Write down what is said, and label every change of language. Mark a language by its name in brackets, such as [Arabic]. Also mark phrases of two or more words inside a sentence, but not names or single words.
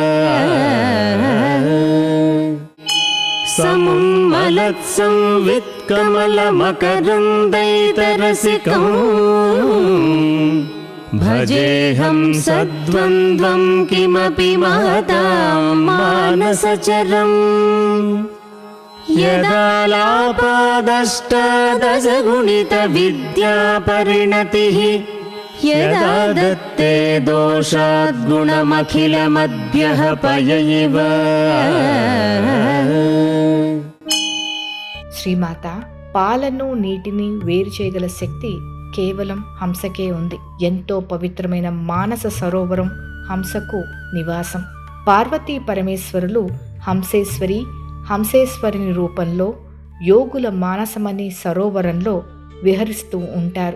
[Sanskrit] समुन्मलत्संवित्कमलमकरन्दैतरसिकं भजेऽहं सद्वन्द्वं किमपि महतां मानसचरम् यदालापादष्टादशगुणितविद्यापरिणतिः यदा दत्ते दोषाद्गुणमखिलमद्भ्यः पय इव [Telugu] శ్రీమాత, పాలను నీటిని వేరు చేయగల శక్తి కేవలం హంసకే ఉంది. ఎంతో పవిత్రమైన మానస సరోవరం హంసకు నివాసం. పార్వతీ పరమేశ్వరులు హంసేశ్వరి, హంసేశ్వరిని రూపంలో యోగుల మానసమనే సరోవరంలో విహరిస్తూ ఉంటారు.